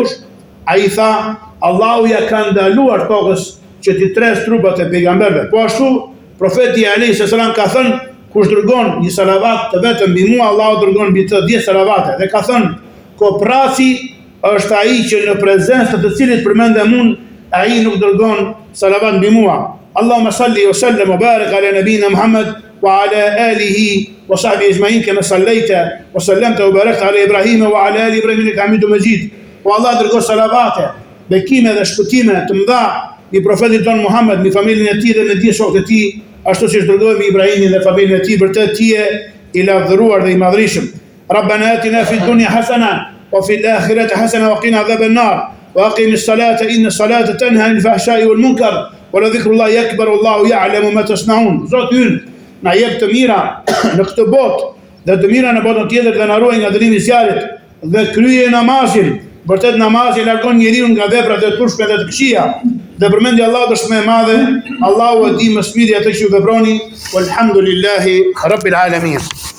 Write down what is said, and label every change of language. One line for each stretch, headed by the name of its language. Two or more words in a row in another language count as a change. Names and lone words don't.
Albanian: Ai tha, Allahu ja ka ndaluar tokës që ti tres trupat e pejgamberëve. Po ashtu profeti
Arabic: عليه السلام
Albanian: ka thënë, kush dërgon një salavat të vetëm mbi mua, Allahu dërgon mbi të 10 salavate. Dhe ka thënë, kopraci është ai që në prezencë të cilit përmendem unë, ai nuk dërgon salavat mbi mua.
Arabic: اللهم صل وسلم وبارك على نبينا محمد وعلى آله وصحبه أجمعين كما صليت وسلمت وباركت على إبراهيم وعلى آل إبراهيم إنك حميد مجيد.
Albanian: O Allah, dërgo salavate, bekime dhe shpëtime të mëdha mbi profetin ton Muhammed, mbi familjen e tij dhe me gjithë shokët e tij, ashtu siç dërgoi mbi Ibrahimin dhe familjen e tij, vërtet ti je i lavdëruar dhe i madhrishëm.
Arabic: ربنا آتنا في الدنيا حسنة وفي الآخرة حسنة وقنا عذاب النار وأقم الصلاة إن الصلاة تنهى عن الفحشاء والمنكر ولذكر الله أكبر والله يعلم ما تصنعون.
Albanian: Zoti ynë, na jep të mira në këtë botë dhe të mira në botën tjetër dhe na ruaj nga dënimi i zjarrit dhe krye namazin. Vërtet namazi largon njeriu nga veprat e turshme dhe të këqija. Dhe përmendja e Allahut është më e madhe. Allahu e di më së miri atë që veproni.
Arabic: والحمد لله رب العالمين.